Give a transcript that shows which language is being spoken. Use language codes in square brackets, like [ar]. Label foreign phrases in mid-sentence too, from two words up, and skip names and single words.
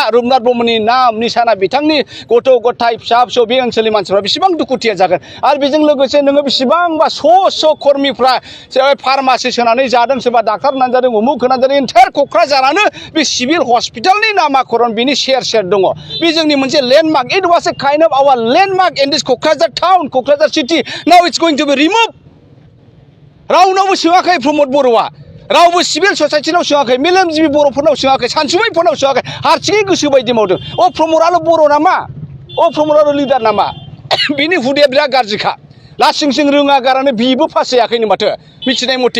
[brx] रुपनाथ ब्रह्मनि नाम निशाना बिथांनि गथ' गथाय फिसा फिसौ बे ओनसोलनि मानसिफ्रा बेसेबां दुखुथिया जागोन। आरो बेजों लोगोसे नोङो बेसेबांबा स' कर्मिफ्रा सोरबा फार्मासि होनानै जादों, सोरबा डाक्टार होनानै जादों, उमुक होनानै जादों। एन्टायार क'क्राझारानो बे [en] civil hospital [brx] नामाकरण बिनि सेर दङ। बे जोंनि मोनसे लेन्डमार्क। [en] It was a kind of our landmark in this Kokrajhar town, Kokrajhar city. Now it's going to be removed. [brx] रावनावबो सोङाखै प्रमद बर'आ, रावबो [en] civil society [brx] सोङाखै, मेलेमजिबि बर'फोरनाव सोङाखै, सानसुमैफोरनाव सोङाखै, हारसिङै गोसो बायदि मावदों। प्रमदआल' बर' नामा? प्रमदआल' लिडार नामा? बिनि हुदाया बिराद गाज्रिखा। लासिं सिं रोङा गारानो बिबो पास जायाखैनो माथो मिथिनाय मथे।